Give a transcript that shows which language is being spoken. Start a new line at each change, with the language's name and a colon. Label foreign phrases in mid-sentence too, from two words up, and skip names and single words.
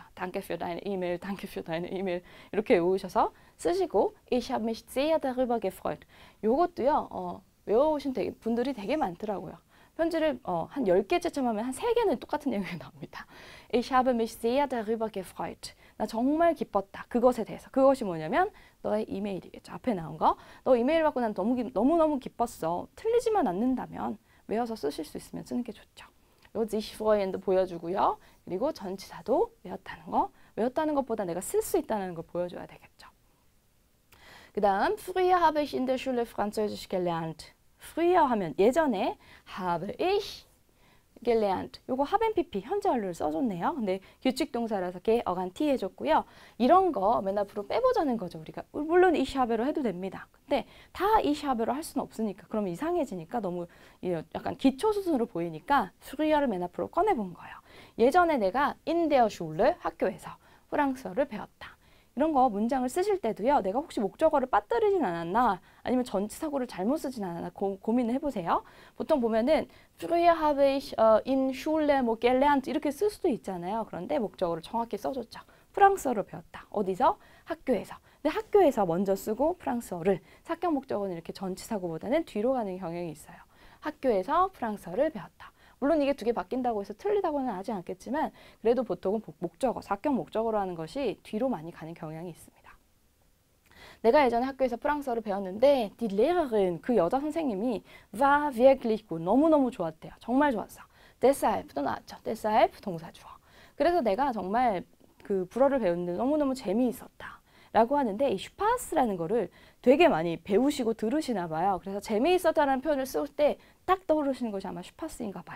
German: Danke für deine E-Mail, danke für deine E-Mail
Korean: 이렇게 외우셔서 쓰시고
German: Ich habe mich sehr darüber gefreut.
Korean: 요것도요. 외워오신 분들이 되게 많더라고요. 편지를 한 10개쯤 하면 한 3개는 똑같은 내용이 나옵니다.
German: Ich habe mich sehr darüber gefreut.
Korean: 나 정말 기뻤다. 그것에 대해서. 그것이 뭐냐면 너의 이메일이겠죠. 앞에 나온 거. 너 이메일 받고 난 너무너무 기뻤어. 틀리지만 않는다면 외워서 쓰실 수 있으면 쓰는 게 좋죠. 요
German: sich freuen
Korean: 보여주고요. 그리고 전치사도 외웠다는 거. 외웠다는 것보다 내가 쓸 수 있다는 걸 보여줘야 되겠죠. 그 다음
German: Früher habe ich in der Schule Französisch gelernt. Früher
Korean: 하면 예전에
German: habe ich gelernt.
Korean: 요거 haben pp 현재 완료를 써줬네요. 근데 규칙 동사라서 게 어간 t 해줬고요. 이런 거 맨 앞으로 빼보자는 거죠. 우리가 물론
German: ich habe
Korean: 로 해도 됩니다. 근데 다
German: ich habe
Korean: 로 할 수는 없으니까 그러면 이상해지니까 너무 약간 기초 수준으로 보이니까 früher를 맨 앞으로 꺼내본 거예요. 예전에 내가
German: in der Schule
Korean: 학교에서 프랑스어를 배웠다. 이런 거 문장을 쓰실 때도요. 내가 혹시 목적어를 빠뜨리진 않았나 아니면 전치사고를 잘못 쓰진 않았나 고민을 해보세요. 보통 보면은
German: Früher habe ich in Schule
Korean: 뭐 gelernt 이렇게 쓸 수도 있잖아요. 그런데 목적어를 정확히 써줬죠. 프랑스어를 배웠다. 어디서? 학교에서. 근데 학교에서 먼저 쓰고 프랑스어를 사격 목적어는 이렇게 전치사고보다는 뒤로 가는 경향이 있어요. 학교에서 프랑스어를 배웠다. 물론 이게 2개 바뀐다고 해서 틀리다고는 하지 않겠지만 그래도 보통은 목적어, 사격 목적어로 하는 것이 뒤로 많이 가는 경향이 있습니다. 내가 예전에 학교에서 프랑스어를 배웠는데
German: die Lehrerin,
Korean: 그 여자 선생님이
German: war wirklich gut,
Korean: 너무너무 좋았대요. 정말 좋았어. deshalb도 나왔죠. deshalb 동사 주어. 그래서 내가 정말 그 불어를 배우는데 너무너무 재미있었다. 라고 하는데 이 슈파스라는 거를 되게 많이 배우시고 들으시나 봐요. 그래서 재미있었다는 표현을 쓸 때 딱 떠오르시는 것이 아마 슈파스인가 봐요.